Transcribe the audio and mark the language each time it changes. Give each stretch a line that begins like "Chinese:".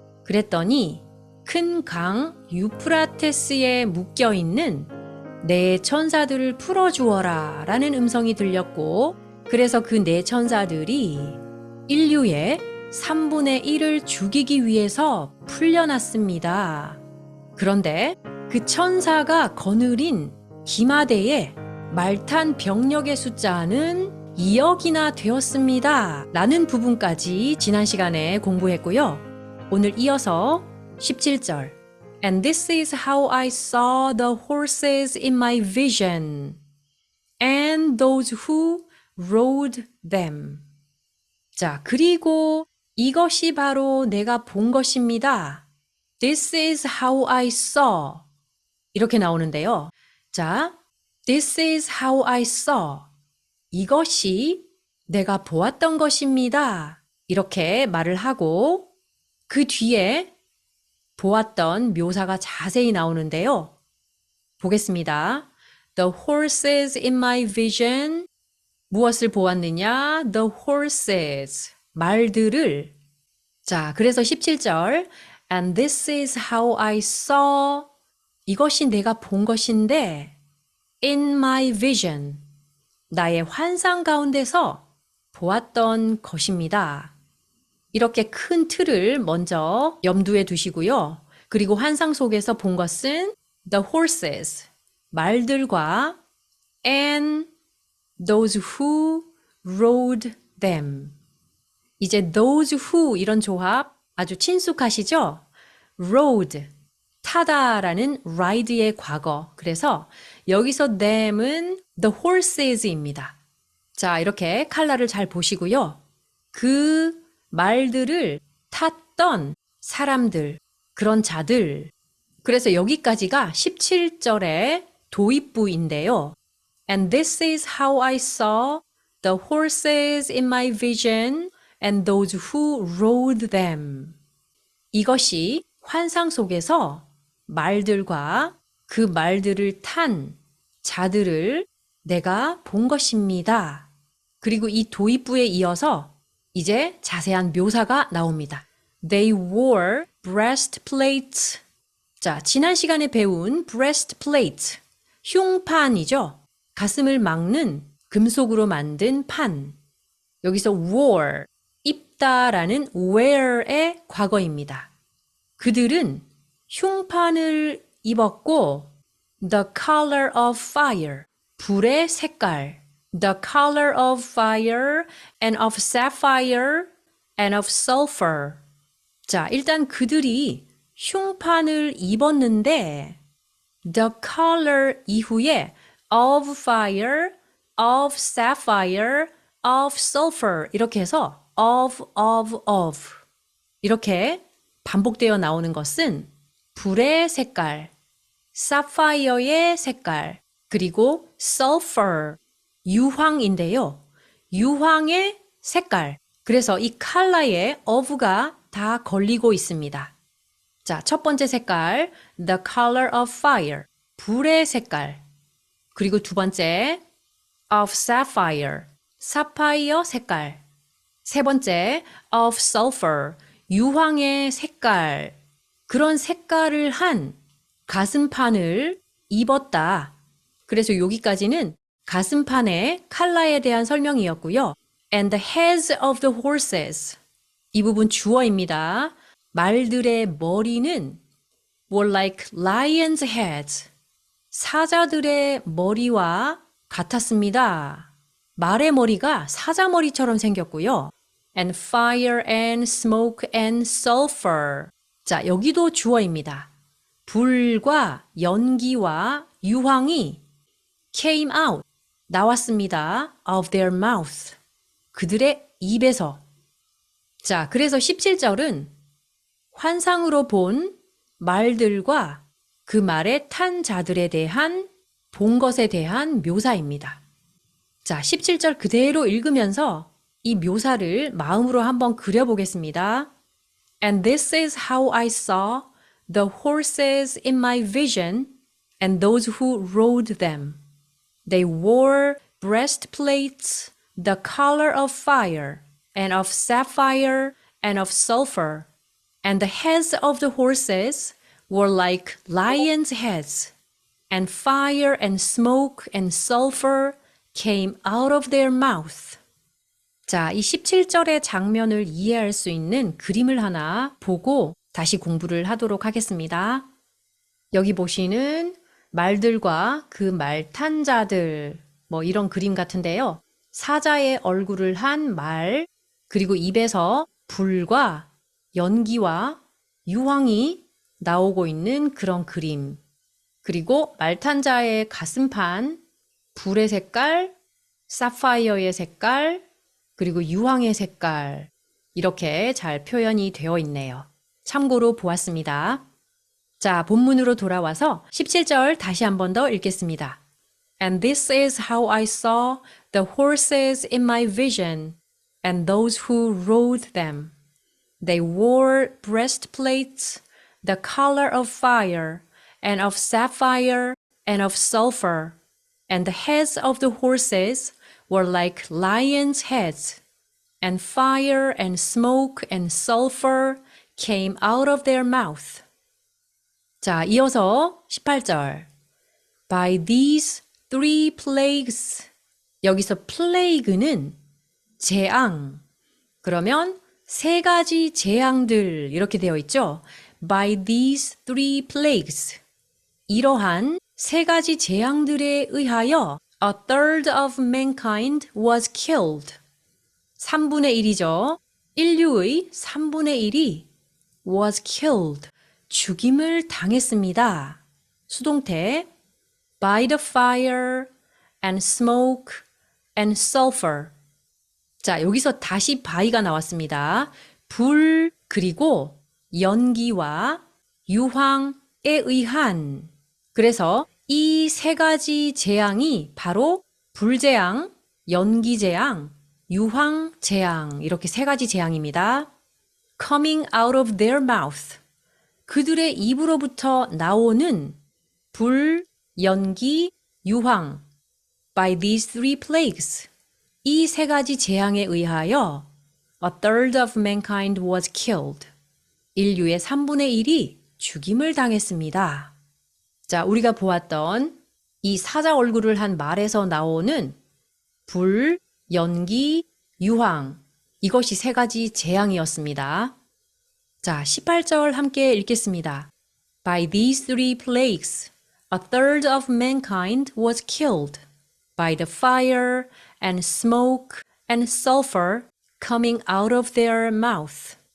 Korean: 그랬더니 큰 강 유프라테스에 묶여있는 네 천사들을 풀어주어라 라는 음성이 들렸고, 그래서 그 네 천사들이 인류의 3분의 1을 죽이기 위해서 풀려났습니다. 그런데 그 천사가 거느린 기마대에 말탄 병력의 숫자는 2억이나 되었습니다. 라는 부분까지 지난 시간에 공부했고요. 오늘 이어서 17절
English: And this is how I saw the horses in my vision and those who rode them.
Korean: 자, 그리고 이것이 바로 내가 본 것입니다.
English: This is how I saw.
Korean: 이렇게 나오는데요. 자,
English: This is how I saw.
Korean: 이것이 내가 보았던 것입니다. 이렇게 말을 하고 그 뒤에 보았던 묘사가 자세히 나오는데요. 보겠습니다.
English: The horses in my vision.
Korean: 무엇을 보았느냐?
English: The horses.
Korean: 말들을. 자, 그래서 17절
English: And this is how I saw.
Korean: 이것이 내가 본 것인데
English: in my vision.
Korean: 나의 환상 가운데서 보았던 것입니다. 이렇게 큰 틀을 먼저 염두에 두시고요. 그리고 환상 속에서 본 것은
English: the horses.
Korean: 말들과
English: and those who rode them.
Korean: 이제
English: those who
Korean: 이런 조합 아주 친숙하시죠?
English: rode,
Korean: 타다라는 ride의 과거. 그래서 여기서
English: them은 the horses입니다.
Korean: 자, 이렇게 칼라를 잘 보시고요. 그 말들을 탔던 사람들, 그런 자들. 그래서 여기까지가 17절의 도입부인데요.
English: And this is how I saw the horses in my vision and those who rode them.
Korean: 이것이 환상 속에서 말들과 그 말들을 탄 자들을 내가 본 것입니다. 그리고 이 도입부에 이어서 이제 자세한 묘사가 나옵니다.
English: They wore breastplates.
Korean: 자, 지난 시간에 배운
English: breastplate,
Korean: 흉판이죠. 가슴을 막는 금속으로 만든 판. 여기서
English: wore,
Korean: 입다라는
English: wear의
Korean: 과거입니다. 그들은 흉판을 입었고
English: the color of fire,
Korean: 불의 색깔,
English: the color of fire and of sapphire and of sulfur.
Korean: 자, 일단 그들이 흉판을 입었는데
English: the color
Korean: 이후에
English: of fire, of sapphire, of sulfur
Korean: 이렇게 해서 of 이렇게 반복되어 나오는 것은 불의 색깔, 사파이어의 색깔, 그리고
English: sulfur,
Korean: 유황인데요. 유황의 색깔. 그래서 이 컬러에
English: of가
Korean: 다 걸리고 있습니다. 자, 첫 번째 색깔,
English: the color of fire,
Korean: 불의 색깔. 그리고 두 번째,
English: of sapphire,
Korean: 사파이어 색깔. 세 번째,
English: of sulfur,
Korean: 유황의 색깔. 그런 색깔을 한 가슴판을 입었다. 그래서 여기까지는 가슴판의 컬러에 대한 설명이었고요.
English: And the heads of the horses.
Korean: 이 부분 주어입니다. 말들의 머리는
English: were like lions' heads.
Korean: 사자들의 머리와 같았습니다. 말의 머리가 사자 머리처럼 생겼고요.
English: And fire and smoke and sulfur.
Korean: 자, 여기도 주어입니다. 불과 연기와 유황이
English: came out,
Korean: 나왔습니다.
English: of their mouth.
Korean: 그들의 입에서. 자, 그래서 17절은 환상으로 본 말들과 그 말에 탄 자들에 대한 본 것에 대한 묘사입니다. 자, 17절 그대로 읽으면서 이 묘사를 마음으로 한번 그려보겠습니다.
English: And this is how I saw the horses in my vision and those who rode them. They wore breastplates, the color of fire, and of sapphire, and of sulfur. And the heads of the horses were like lions' heads, and fire and smoke and sulfur came out of their mouth.
Korean: 자, 이 17절의 장면을 이해할 수 있는 그림을 하나 보고 다시 공부를 하도록 하겠습니다. 여기 보시는 말들과 그 말 탄 자들, 뭐 이런 그림 같은데요. 사자의 얼굴을 한 말, 그리고 입에서 불과 연기와 유황이 나오고 있는 그런 그림. 그리고 말 탄 자의 가슴판, 불의 색깔, 사파이어의 색깔, 그리고 유황의 색깔. 이렇게 잘 표현이 되어 있네요. 참고로 보았습니다. 자, 본문으로 돌아와서 17절 다시 한 번 더 읽겠습니다.
English: And this is how I saw the horses in my vision and those who rode them. They wore breastplates, the color of fire, and of sapphire, and of sulfur, and the heads of the horses were like lions' heads, and fire and smoke and sulfur came out of their mouth.
Korean: 자, 이어서 18절.
English: By these three plagues.
Korean: 여기서
English: plague는
Korean: 재앙. 그러면 세 가지 재앙들 이렇게 되어 있죠.
English: By these three plagues.
Korean: 이러한 세 가지 재앙들에 의하여
English: a third of mankind was killed.
Korean: 3분의 1이죠. 인류의 3분의 1이
English: was killed.
Korean: 죽임을 당했습니다. 수동태
English: by the fire and smoke and sulfur.
Korean: 자, 여기서 다시
English: by가
Korean: 나왔습니다. 불 그리고 연기와 유황에 의한. 그래서 이 세 가지 재앙이 바로 불재앙, 연기재앙, 유황재앙 이렇게 세 가지 재앙입니다.
English: Coming out of their mouth.
Korean: 그들의 입으로부터 나오는 불, 연기, 유황.
English: By these three plagues.
Korean: 이 세 가지 재앙에 의하여
English: a third of mankind was killed.
Korean: 인류의 3분의 1이 죽임을 당했습니다. 자, 우리가 보았던 이 사자 얼굴을 한 말에서 나오는 불, 연기, 유황. 이것이 세 가지 재앙이었습니다. 자, 18절 함께 읽겠습니다.
English: By these three plagues, a third of mankind was killed by the fire and smoke and sulfur coming out of their mouth.